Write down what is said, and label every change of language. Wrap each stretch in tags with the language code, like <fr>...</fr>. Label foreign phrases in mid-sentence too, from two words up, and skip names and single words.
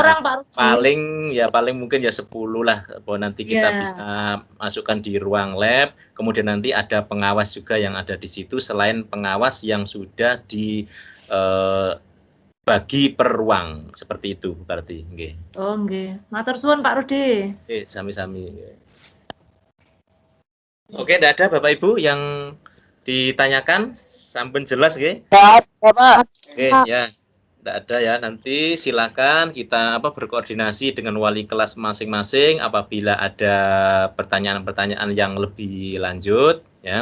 <id>orang, Pak Rudi. paling mungkin ya 10 lah, bahwa nanti kita Iya. bisa masukkan di ruang lab, kemudian nanti ada pengawas juga yang ada di situ, selain pengawas yang sudah bagi per ruang, seperti itu berarti.</id> <jv>Nggih. Oh, nggih. Matur suwun Pak Rudi. Sami-sami.</jv> <id>Oke, tidak ada Bapak Ibu yang ditanyakan,</id> <jv>sampun jelas nggih?</jv> <id>Oke, ya. Tidak ada ya. Nanti silakan kita berkoordinasi dengan wali kelas masing-masing apabila ada pertanyaan-pertanyaan yang lebih lanjut ya.</id>